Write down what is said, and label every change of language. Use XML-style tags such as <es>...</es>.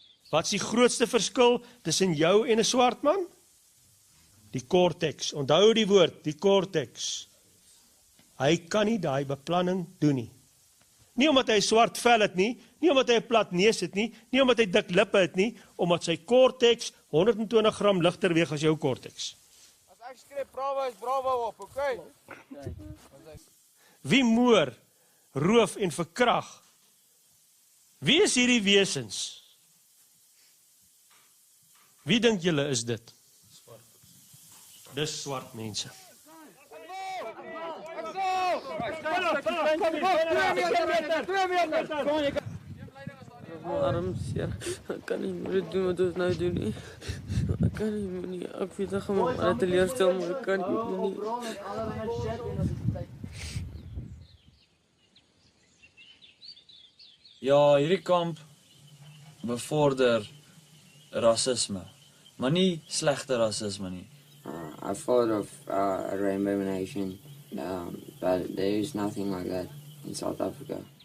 <af>Wat is die grootste verskil tussen jou en 'n swart man? Die cortex. Onthou die woord, die cortex. Hy kan nie daai beplanning doen nie. Nie omdat hy swart vel het nie, nie omdat hy 'n plat neus het nie, nie omdat hy dik lippe het nie, omdat sy cortex 120 gram ligter weeg as jou cortex. As ek skree bravo is bravo op, okay? Wie moor, roof en verkrag? Wie is hierdie wesens? Wie dink julle is dit? Dis swart mense. Arm seer. Ek kan nie meer doen wat ons nou doen nie. Ek kan nie, ek weet ek gaan my teleurstel, maar ek kan nie. Ja, hierdie kamp bevorder rasisme, maar nie slegte rasisme nie.</af> <en>I thought of a rainbow nation, but there is nothing like that in South Africa.</en>